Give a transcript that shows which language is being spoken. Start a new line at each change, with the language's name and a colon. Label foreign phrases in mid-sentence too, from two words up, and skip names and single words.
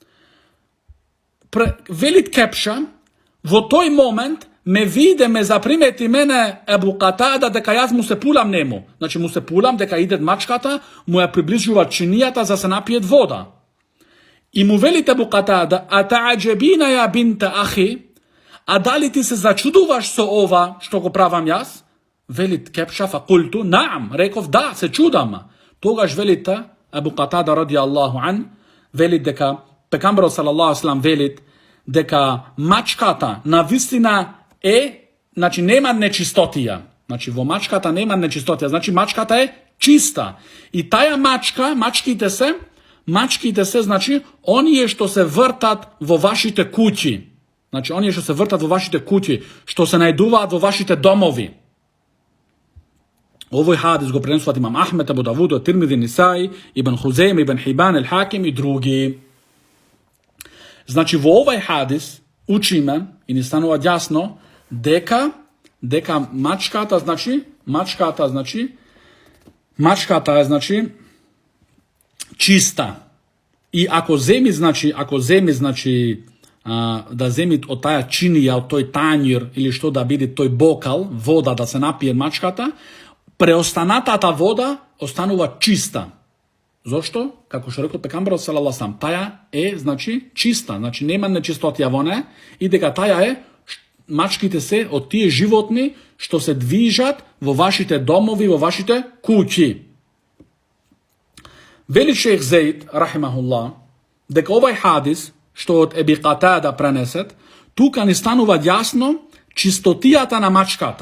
Macedonian: Велит Кепша, во тој момент ме запримети мене Ебу Катада дека јас му се пулам нему. Значи му се пулам дека идет мачката, му ја приближува чинијата за се напиет вода. И му велит Ебу Катада,
Arabic: أتعجبين يا بنت أخي,
Macedonian: а дали ти се зачудуваш со ова што го правам јас? Велит Кепша,
Arabic: فقلت، نعم,
Macedonian: реков да, се чудам. Тогаш велите Ебу Катада
Arabic: رضي الله عن,
Macedonian: велит дека пекамберот
Arabic: صلى الله عليه وسلم
Macedonian: велит дека мачката на вистина значи нема нечистотија. Значи во мачката нема нечистотија, значи мачката е чиста. И таја мачките се, значи, оние што се вртат во вашите куќи. Значи, оние што се вртат во вашите куќи, што се најдуваат во вашите домови. Овој хадис го пренесуваат имам Ахмед, Абу Давуд, Тирмизи, Нисаи, Ибн Хузейм, Ибн Хибан, Ел Хаким и други. Значи, во овој хадис учиме и ни станува јасно дека мачката е, значи, чиста. И ако земи да земи од таја чинија, од тој тањир или што да биде тој бокал, вода да се напие мачката, преостанатата вода останува чиста. Зошто? Како што рекол пекамберот
Arabic: صلى الله عليه وسلم,
Macedonian: таја е, значи, чиста, значи нема нечистотија во неа и дека таја е, мачките се од тие животни што се движат во вашите домови, во вашите куќи. Вели шејх Зейд, рахимахуллах, дека овај хадис, што од Еби Катада пренесет, тука ни станува јасно чистотијата на мачката.